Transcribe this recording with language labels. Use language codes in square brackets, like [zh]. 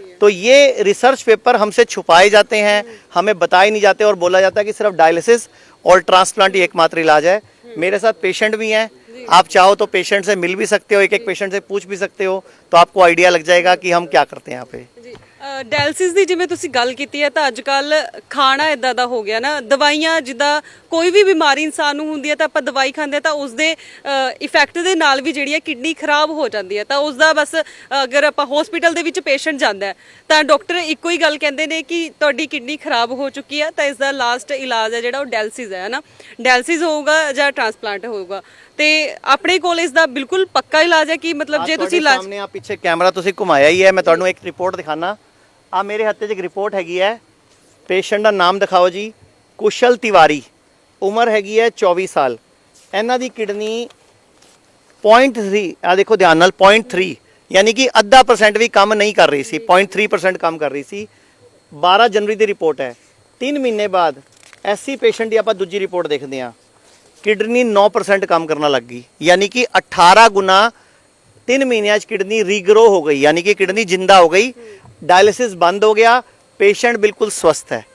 [hi] तो ये research paper हमसे छुपाए जाते हैं, हमें बताए नहीं जाते और बोला जाता है कि सिर्फ डायलिसिस और ट्रांसप्लांट ही एकमात्र इलाज है। मेरे साथ पेशेंट भी हैं, आप चाहो तो पेशेंट से मिल भी सकते हो, एक एक पेशेंट से पूछ भी सकते हो, तो आपको आइडिया लग जाएगा कि हम क्या करते हैं यहाँ पे। [pa] ਡਾਇਲਿਸਿਸ ਦੀ ਜਿਵੇਂ ਤੁਸੀਂ ਗੱਲ ਕੀਤੀ ਹੈ, ਤਾਂ ਅੱਜ ਕੱਲ ਖਾਣਾ ਇਦਾਂ ਦਾ ਹੋ ਗਿਆ ਨਾ, ਦਵਾਈਆਂ, ਜਿੱਦਾਂ ਕੋਈ ਵੀ ਬਿਮਾਰੀ ਇਨਸਾਨ ਨੂੰ ਹੁੰਦੀ ਹੈ ਤਾਂ ਆਪਾਂ ਦਵਾਈ ਖਾਂਦੇ ਹਾਂ ਤਾਂ ਉਸ ਦੇ ਇਫੈਕਟ ਦੇ ਨਾਲ ਵੀ ਜਿਹੜੀ ਹੈ ਕਿਡਨੀ ਖਰਾਬ ਹੋ ਜਾਂਦੀ ਹੈ। ਤਾਂ ਉਸ ਦਾ ਬਸ ਅਗਰ ਆਪਾਂ ਹਸਪੀਟਲ ਦੇ ਵਿੱਚ ਪੇਸ਼ੈਂਟ ਜਾਂਦਾ ਹੈ ਤਾਂ ਡਾਕਟਰ ਇੱਕੋ ਹੀ ਗੱਲ ਕਹਿੰਦੇ ਨੇ ਕਿ ਤੁਹਾਡੀ ਕਿਡਨੀ ਖਰਾਬ ਹੋ ਚੁੱਕੀ ਹੈ, ਤਾਂ ਇਸ ਦਾ ਲਾਸਟ ਇਲਾਜ ਹੈ ਜਿਹੜਾ ਉਹ ਡਾਇਲਿਸਿਸ ਹੈ ਨਾ, ਡਾਇਲਿਸਿਸ ਹੋਊਗਾ ਜਾਂ ਟ੍ਰਾਂਸਪਲਾਂਟ ਹੋਊਗਾ। ਤੇ ਆਪਣੇ ਕੋਲ ਇਸ ਦਾ ਬਿਲਕੁਲ ਪੱਕਾ ਇਲਾਜ ਹੈ ਕਿ ਮਤਲਬ ਜੇ ਤੁਸੀਂ ਇਲਾਜ ਸਾਹਮਣੇ ਆ ਪਿੱਛੇ ਕੈਮਰਾ ਤੁਸੀਂ ਘੁਮਾਇਆ ਹੀ ਹੈ, ਮੈਂ ਤੁਹਾਨੂੰ ਇੱਕ ਰਿਪੋਰਟ ਦਿਖਾਣਾ। ਆ ਮੇਰੇ ਹੱਥ 'ਚ ਇੱਕ ਰਿਪੋਰਟ ਹੈਗੀ ਹੈ, ਪੇਸ਼ੈਂਟ ਦਾ ਨਾਮ ਦਿਖਾਓ ਜੀ, ਕੁਸ਼ਲ ਤਿਵਾਰੀ, ਉਮਰ ਹੈਗੀ ਹੈ 24 ਸਾਲ। ਇਹਨਾਂ ਦੀ ਕਿਡਨੀ 0.3, ਆ ਦੇਖੋ ਧਿਆਨ ਨਾਲ, 0.3 ਯਾਨੀ ਕਿ 0.5% ਵੀ ਕੰਮ ਨਹੀਂ ਕਰ ਰਹੀ ਸੀ, 0.3% ਕੰਮ ਕਰ ਰਹੀ ਸੀ। 12 ਜਨਵਰੀ ਦੀ ਰਿਪੋਰਟ ਹੈ। 3 ਮਹੀਨੇ ਬਾਅਦ ਐਸੀ ਪੇਸ਼ੈਂਟ ਦੀ ਆਪਾਂ ਦੂਜੀ ਰਿਪੋਰਟ ਦੇਖਦੇ ਹਾਂ, [hi] किडनी 9% काम करना लग गई, यानी कि 18 गुना 3 महीनों किडनी रीग्रो हो गई, यानी कि किडनी जिंदा हो गई, डायलिसिस बंद हो गया, पेशेंट बिल्कुल स्वस्थ है।